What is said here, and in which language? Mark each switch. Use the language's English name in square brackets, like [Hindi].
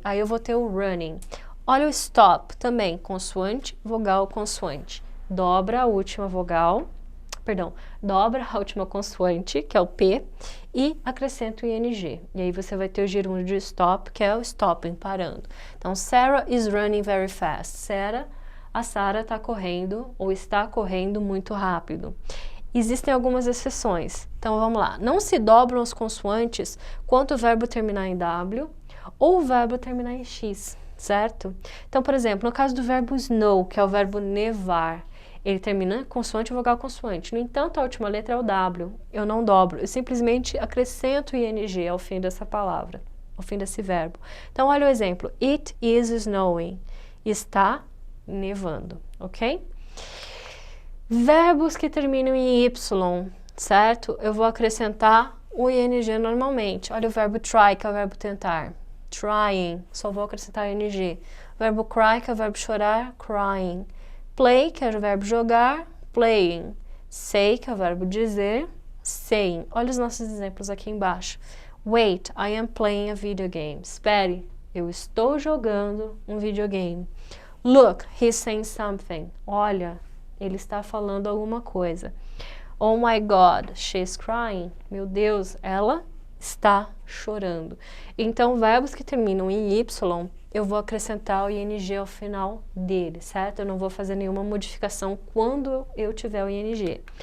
[Portuguese] Aí eu vou ter o running. Olha o stop, também, consoante, vogal, consoante. Dobra a última vogal, dobra a última consoante, que é o P, e acrescenta o ing. E aí você vai ter o gerúndio de stop, que é o stopping, parando. [English] Então, Sarah is running very fast. [Portuguese] A Sarah está correndo, ou está correndo muito rápido. Existem algumas exceções. Então, vamos lá. Não se dobram as consoantes quando o verbo terminar em W ou o verbo terminar em X, certo? Então, por exemplo, no caso do verbo snow, que é o verbo nevar, ele termina consoante, vogal, consoante. No entanto, a última letra é o W. Eu não dobro, eu simplesmente acrescento o ing ao fim dessa palavra, ao fim desse verbo. Então, olha o exemplo. [English] It is snowing. [Portuguese] Está nevando, ok? Verbos que terminam em Y, certo? Eu vou acrescentar o ing normalmente. Olha o verbo try, que é o verbo tentar. Trying, só vou acrescentar ing. Verbo cry, que é o verbo chorar. Crying. Play, que é o verbo jogar. Playing. Say, que é o verbo dizer. Saying. Olha os nossos exemplos aqui embaixo. [English] Wait, I am playing a video game. [Portuguese] Espere, eu estou jogando um videogame. [English] Look, he's saying something. [Portuguese] Olha, ele está falando alguma coisa. [English] Oh my God, she's crying. [Portuguese] Meu Deus, ela está chorando. Então, verbos que terminam em Y, eu vou acrescentar o ing ao final dele, certo? Eu não vou fazer nenhuma modificação quando eu tiver o ing.